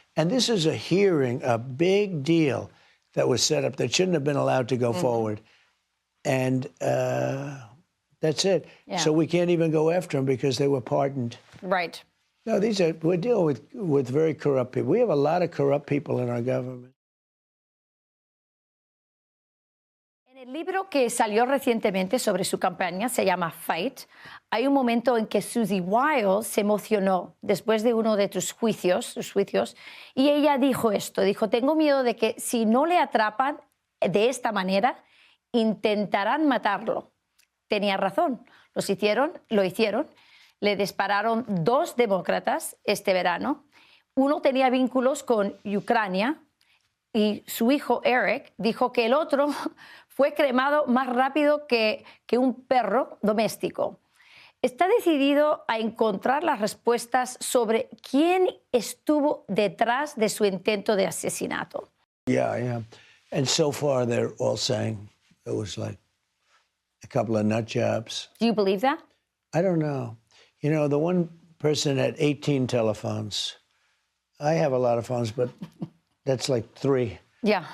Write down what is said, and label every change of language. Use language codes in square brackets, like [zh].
[en] And this is a hearing, a big deal that was set up that shouldn't have been allowed to go forward. And that's it. Yeah. So we can't even go after them because they were pardoned. Right. No, we're dealing with very corrupt people. We have a lot of corrupt people in our government. [es] En el libro que salió recientemente sobre su campaña, se llama Fight, hay un momento en que Susie Wiles se emocionó después de uno de sus juicios, y ella dijo esto, dijo, tengo miedo de que si no le atrapan de esta manera, intentarán matarlo. Tenía razón, lo hicieron, le dispararon 2 demócratas este verano, uno tenía vínculos con Ucrania y su hijo Eric dijo que el otro fue cremado más rápido que un perro doméstico. Está decidido a encontrar las respuestas sobre quién estuvo detrás de su intento de asesinato. [en] Yeah. And so far, they're all saying it was like a couple of nut jobs. Do you believe that? I don't know. You know, the one person had 18 telephones. I have a lot of phones, but that's like 3. Yeah.